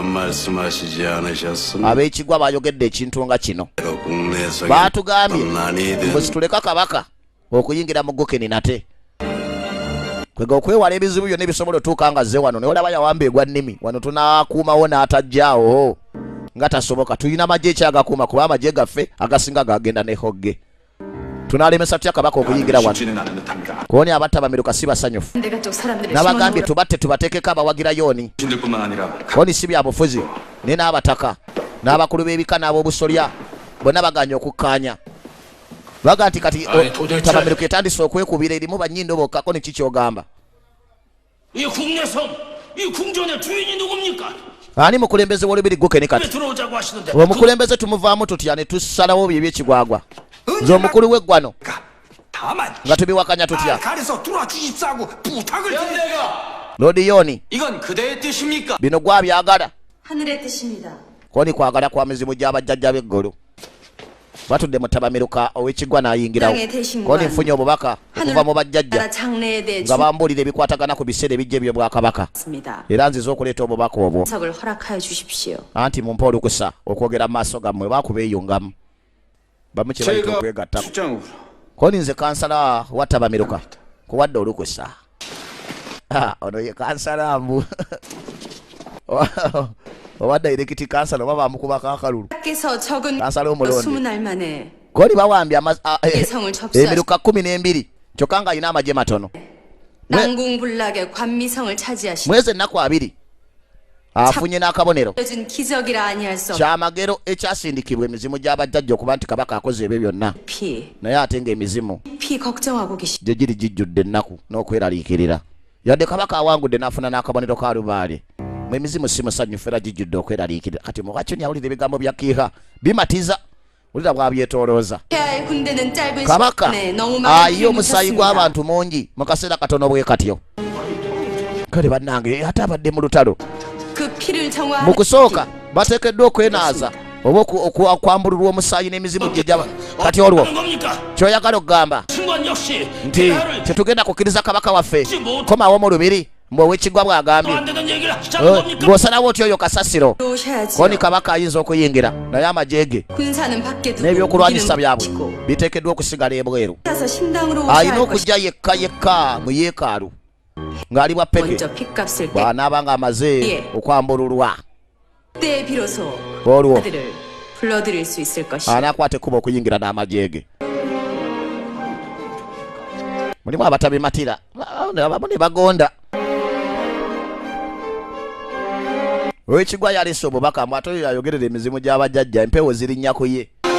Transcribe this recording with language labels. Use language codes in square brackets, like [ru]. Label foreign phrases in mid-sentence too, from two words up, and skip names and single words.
[lg] ab'ekigwa bayogedde ekintu nga kino baatugambye mbuzi tuleka kabaka okuyingira mu gukeni nate kwega okwewala ebizibu byonna ebisobola otuuka nga zze wano naye olaba yawamba egwa nnimi wano tunaakuumawo n'atajjaawo nga tasoboka tulina magye ekyagakuuma kuba amagye gaffe agasinga gagenda ne hogge tunaalemesa tutya kabaka okuyingira wano Koni abatabamiruka si basanyufu. [ko] 내가 쪽 사람들을 [lg] Nabagambye tubatte tubateekeko abawagira Yoni. [ko] 신들뿐만 아니라 [lg] Koni si byabufuzi ne n'abataka n'abakulu b'ebika n'ab'obusolya bonna baganya okukkaanya. Baga nti kati tabamiruka etandise okwekubira erimu bannyindo bokka. Koni kiki ogamba? [ko] 이 국내성, 이 궁전의 주인이 누굽니까? [lg] Ani mukulembeze w'olubiri gukene kati. [ko] 들어오자고 하시는데. [lg] Omukulembeze tumuvaamu tutya ne tusalawo bye by'ekigwagwa. Nze omukulu w'eggwano [ko] 다만 [lg] nga tubiwakanya tutya. [ko] 가려서 들어와 주십사고 부탁을 드립니다. [lg] Lodi Yoni [ko] 이건 그대의 뜻입니까? [lg] bino gwabyagala. [ko] 하늘의 뜻입니다. [lg] Koni kwagala kwa mizimu gy'abajjajja b'eggulu. Batudde mu tabamiruka ow'ekiggwa n'ayingirawo. Koni nfunye obubaka okuva mu bajjajja [ko] 장래에 대해 [lg] nga bambuulira ebikwatagana ku biseera ebijja eby'obwakabaka. [ko] 주셨습니다. [lg] Era nziza okuleeta obubaka obwo. [ko] 석을 허락하여 주십시오. [lg] Anti mumpe olukusa okwogera mu maaso gammwe baakubeeyungamu. Bamu kye bayita okwegattako. Koni nze kansala wa tabamiruka kuwadde olukusa. Ono ye kansala mbu. Owa dairekiti kansala oba bamukubako akalulu. [ko] 밖에서 적은 [lg] Kansala omulonde. [ko] 20날 만에 [lg] Koni bawambye [ko] 예성을 접수하시 [lg] emiruka 12 kyokka nga alina amagye matono. [ko] 난궁불락의 관미성을 차지하시 [lg] Mwezi ennaku 2 afunye n'akabonero [ko] 준 기적이라 아니할 수 없는 [lg] kyamagero ekyasindikibwa emizimu gy'abajjajja okuba nti kabaka akoze ebyo byonna. [ko] 피 [lg] Naye ate ng'emizimu [ko] 걱정하고 계시 [lg] gye giri gijjudde ennaku n'okweraliikirira. Yadde kabaka awangudde n'afuna n'akabonero ka lubaale. Mu emizimu si musanyufu era gijjudde okweraliikirira. Kati muwakyoni awulira ebigambo bya kiiha bimatiza. Wulira bw'abyetoolooza. [ko] 폐하의 군대는 짧은 [lg] Kabaka [ko] 시간에 너무 많은 [lg] ayiye [ko] 피를 [lg] omusaayi [ko] 묻혔습니다. [lg] gw'abantu mungi mu kaseera katono bwe katyo. Kale bannange ate abadde mu lutalo. [ko] 그 피를 정화하는 [lg] Mu kusooka bateekeddwa okwenaaza oba okwambululwa omusaayi n'emizimu gye gyaba. Kati olwo [ko] 겁니까? [lg] ky'oyagala okugamba [ko] 신관 역시 [lg] nti [ko] 폐하를 [lg] tetugenda kukkiriza kabaka waffe komawo mu lubiri mbu ow'ekiggwa bw'agambye [ko] 안 되는 얘기를 하자는 겁니까? [lg] ng'osalawo otyo oyo kasasiro. [ko] 오셔야지요. [lg] Koni kabaka ayinza okuyingira naye amagye ge [ko] 군사는 밖에 두고 [lg] n'ebyokulwanyisa [ko] 우리는 [lg] byabwe [ko] 붙이고 [lg] biteekeddwa okusigala ebweru. [ko] 따라서 심당으로 오셔야 [lg] Alina [ko] 할 것이 [lg] okujja yekka yekka mu yeekaalu ng'ali bwa peke [ko] 먼저 핏값을 [lg] bw'anaaba ng'amaze okwambululwa. [ko] 때 비로소 [lg] olwo [ko] 아들을 불러들일 수 있을 것이다. [lg] anaakwata ekkuba okuyingira n'amagye ge. Mulimu abatabimatira abamu ne bagonda. Ow'ekiggwa yaleese obubaka mbu ate oyo ayogerera emizimu gy'abajjajja empewo zirinnya ku ye.